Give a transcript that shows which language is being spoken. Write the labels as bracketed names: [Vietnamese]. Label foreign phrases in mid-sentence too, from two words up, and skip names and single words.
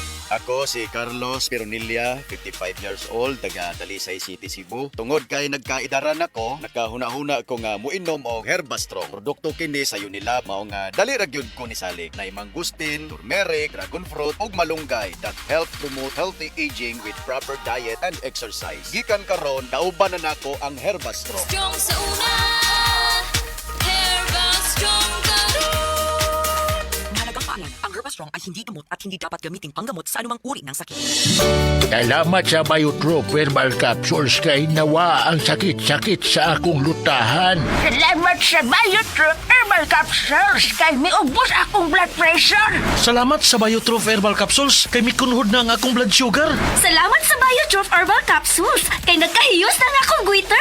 [Cebuano] Ako si Carlos Pironilla, [English] 55 years old, [Cebuano] taga Talisay City, Cebu. Tungod kay nagkaidaran ako, nakahuna-huna ko nga muinom og Herbastrong. Produkto kini sa Unilab mao nga dali ra gyud ko ni salik na mangustin, turmeric, dragon fruit ug malunggay [English] that help promote healthy aging with proper diet and exercise. [Cebuano] Gikan karon kauban na nako ang Herbastrong. Strong sa una, Herba Strong [Filipino] Mahalagang paalala, ang Herbastrong ay hindi gamot at hindi dapat gamitin panggamot sa anumang uri ng sakit. [Cebuano] Salamat sa Biotrop Herbal Capsules kay nawa ang sakit-sakit sa akong lutahan. Salamat sa Biotrop Herbal Capsules kay miubos akong [English] blood pressure. [Cebuano] Salamat sa Biotrop Herbal Capsules kay mikunhod na ang akong [English] blood sugar. [Cebuano] Salamat sa Biotrop Herbal Capsules kay nagkahiyos na nga akong goiter.